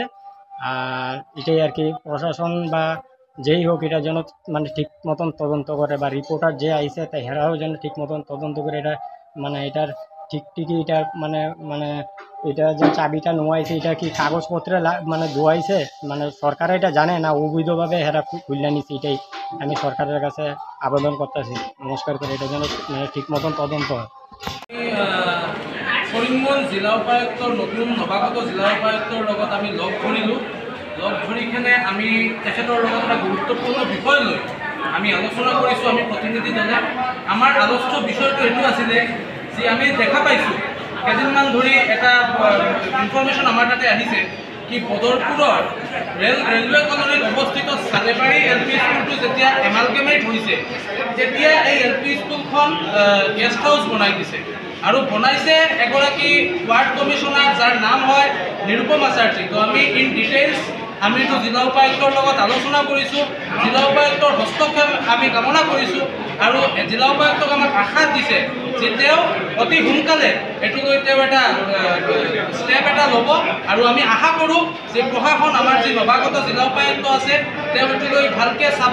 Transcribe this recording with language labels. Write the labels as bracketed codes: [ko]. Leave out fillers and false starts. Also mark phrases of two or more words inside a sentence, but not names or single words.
[bn] আর এটাই আর কি প্রশাসন বা যেই হোক এটা যেন মানে ঠিক মতন তদন্ত করে, বা রিপোর্টার যে আইসে তাই হেরাও যেন ঠিক মতন তদন্ত করে এটা মানে এটার ঠিকই এটা মানে এটা যে চাবিটা নোয়াইছে এটা কি কাগজপত্রে মানে ধোয়াইছে, মানে সরকার এটা জানে না অবৈধভাবে হেরা খুললে নিচ্ছে। এটাই আমি সরকারের কাছে আবেদন করতেছি নমস্কার করে, এটা যেন মানে ঠিক মতন তদন্ত হয়। [as] করিমগঞ্জ জিলা উপায়ুক্তৰ নতুন নৱাগত জিলা উপায়ুক্তৰ লগত আমি লগ ধৰিলোঁ। লগ ধৰিকেনে আমি তেখেতৰ লগত এটা গুৰুত্বপূৰ্ণ বিষয় লৈ আমি আলোচনা কৰিছোঁ। আমি প্ৰতিনিধি দলে আমাৰ আলোচ্য বিষয়টো এইটো আছিলে যে আমি দেখা পাইছোঁ কেইদিনমান ধৰি এটা ইনফৰমেশ্যন আমাৰ তাতে আহিছে কি বদৰপুৰৰ ৰেলৱে কলনীত অৱস্থিত সালেবাড়ি এল.পি. স্কুলটো যেতিয়া এমালগেমেট হৈছে তেতিয়া এই এল.পি. স্কুলখন গেষ্ট হাউচ বনাই দিছে। আৰু বনাইছে এগৰাকী [en] ward commissioner [as] যার নাম হয় নিরুপম আচার্য। তো আমি [en] in details [as] আমি জিলা উপায়ুক্তৰ লগত আলোচনা কৰিছোঁ, জিলা উপায়ুক্তৰ হস্তক্ষেপ আমি কামনা কৰিছোঁ। আৰু জিলা উপায়ুক্তক আমাক আশ্বাস দিছে যে তেওঁ অতি সোনকালে এইটো লৈ তেওঁ এটা ষ্টেপ এটা ল'ব। আৰু আমি আশা কৰোঁ যে প্ৰশাসন আমাৰ যি নৱাগত জিলা উপায়ুক্ত আছে তেওঁ এইটো লৈ ভালকৈ চাব।